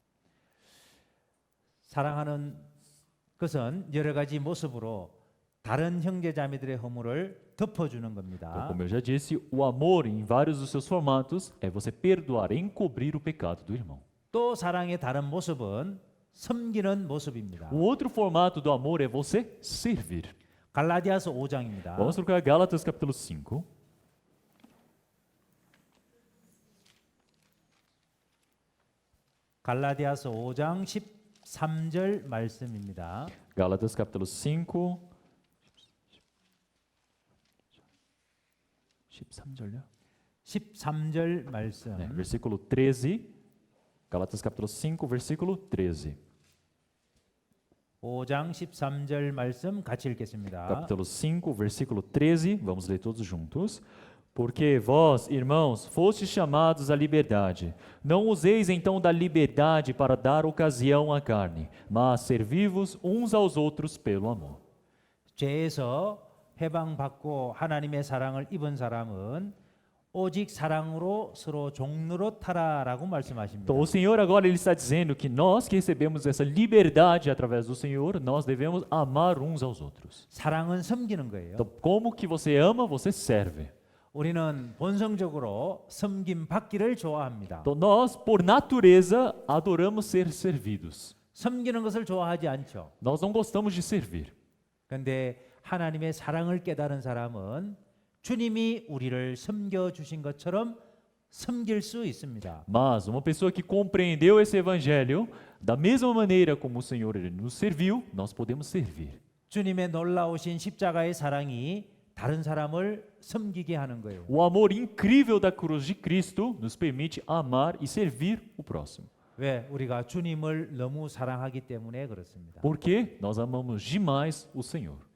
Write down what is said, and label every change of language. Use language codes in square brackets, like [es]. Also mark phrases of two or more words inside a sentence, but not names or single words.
[ko] 사랑하는 것은 여러 가지 모습으로 다른 형제자매들의 허물을 덮어주는 [pt] Então, [ko] 겁니다. [pt] como eu já disse, o amor em vários dos seus formatos é você perdoar, encobrir o pecado do irmão. [ko] 또 사랑의 다른 모습은 섬기는 모습입니다. [pt] O outro formato do amor é você servir. [ko] 갈라디아서 5장입니다. [pt] Vamos trocar Gálatas capítulo 5. [ko] 갈라디아서 5장 13절 말씀입니다. [pt] Gálatas capítulo 5. [ko] 13절요? 13절 말씀. [pt] É, versículo 13. Gálatas capítulo 5, versículo 13. [ko] 5장 13절 말씀 같이 읽겠습니다. [pt] Capítulo 5, versículo 13. Vamos ler todos juntos. Porque vós, irmãos, fostes chamados à liberdade. Não useis então da liberdade para dar ocasião à carne, mas servi-vos uns aos outros pelo amor. [ko] 죄에서 해방받고 하나님의 사랑을 입은 사람은 오직 사랑으로 서로 종로로 타라라고 말씀하십니다. [pt] Então, o Senhor agora ele está dizendo que nós que recebemos essa liberdade através do Senhor, nós devemos amar uns aos outros. [ko] 사랑은 섬기는 거예요. [pt] Então, como que você ama, você serve. [ko] 우리는 본성적으로 섬김 받기를 좋아합니다. [pt] Então, nós, por natureza, adoramos ser servidos. [ko] 섬기는 것을 좋아하지 않죠. [pt] Nós não gostamos de servir. [ko] 그런데 하나님의 사랑을 깨달은 사람은 주님이 우리를 섬겨 주신 것처럼 섬길 수 있습니다. [pt] Mas uma pessoa que compreendeu esse evangelho, da mesma maneira como o Senhor ele nos serviu, nós podemos servir. [ko] 주님의 놀라우신 십자가의 사랑이 다른 사람을 섬기게 하는 거예요. [pt] O amor incrível da cruz de Cristo nos permite amar e servir o próximo. [ko] 왜? 우리가 주님을 너무 사랑하기 때문에 그렇습니다. [pt] Porque nós amamos demais o Senhor.